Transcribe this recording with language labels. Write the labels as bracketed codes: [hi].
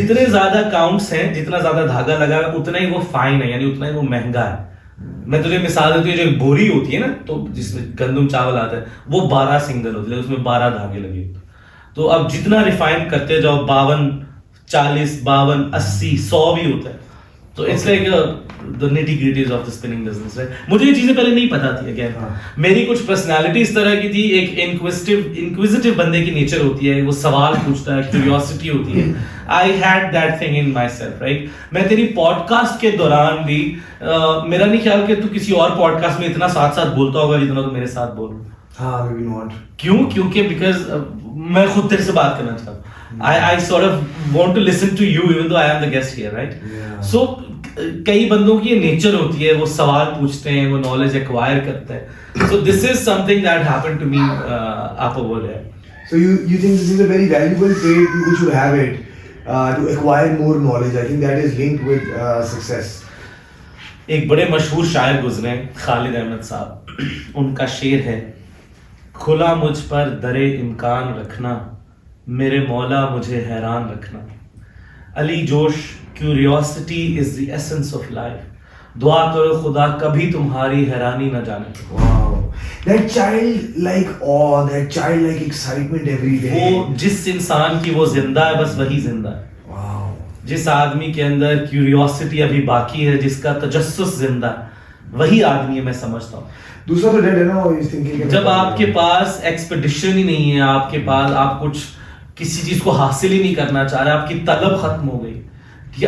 [ur] جتنے زیادہ کاؤنٹس ہیں, جتنا زیادہ دھاگا لگا ہے, اتنا ہی وہ فائن ہے, یعنی اتنا ہی وہ مہنگا ہے. میں تجھے مثال دیتی ہوں, جو ایک بوری ہوتی ہے نا, تو جس میں گندم چاول آتا ہے, وہ 12 سنگل ہوتی ہے, اس میں 12 دھاگے لگے ہوتے. تو اب جتنا ریفائن کرتے جاؤ, 52, 40, 52, 80, 100 بھی ہوتا ہے. [en] تو it's like the nitty gritties of the spinning business, right. [ur] مجھے یہ چیزیں پہلے نہیں پتا تھی. اگین میری کچھ پرسنالٹی اس طرح کی تھی, ایک انکویزیٹو بندے کی نیچر ہوتی ہے, وہ سوال پوچھتا ہے, کیوریوسٹی ہوتی ہے. [en] I had that thing in myself, right. [ur] میں تیری پوڈ کاسٹ کے دوران بھی میرا نہیں خیال کہ تو کسی اور پوڈ کاسٹ میں اتنا ساتھ بولتا ہوگا جتنا تو میرے ساتھ بول. [en] ہاں, maybe not. [ur] کیوں؟ کیونکہ بیکاز میں خود تیرے سے بات کرنا چاہتا ہوں. [en] I sort of want to listen to you even though I am the guest here, right? Yeah. [ur] So کئی بندوں کی یہ نیچر ہوتی ہے, وہ سوال پوچھتے ہیں, وہ نالج ایکوائر کرتے ہیں. [en] So this is something that happened to me up over there. So you think this is a very valuable trait, people should have it to acquire more knowledge. I think that is linked with success. [ur] ایک بڑے مشہور شاعر گزرے, خالد احمد صاحب, ان کا شعر ہے, کھلا مجھ پر در امکان رکھنا, میرے مولا مجھے حیران رکھنا. [en] علی جوش, curiosity is the essence of life. [ur] دعا کرو خدا کبھی تمہاری حیرانی نہ جانے. [en] Wow. That childlike awe, that childlike excitement every day. [ur] وہ جس انسان کی وہ زندہ ہے, بس وہی زندہ ہے. [en] Wow. [ur] جس آدمی کے اندر کیوریوسٹی ابھی باقی ہے, جس کا تجسس زندہ ہے, وہی آدمی ہے, میں سمجھتا ہوں. دوسرا تو ڈیڈ ہے نا, وہ اس thinking. جب آپ کے پاس ایکسپیڈیشن ہی نہیں ہے, آپ کے پاس آپ کچھ کسی چیز کو حاصل ہی نہیں کرنا چاہ رہے, آپ کی طلب ختم ہو گئی, ٹھیک ہے.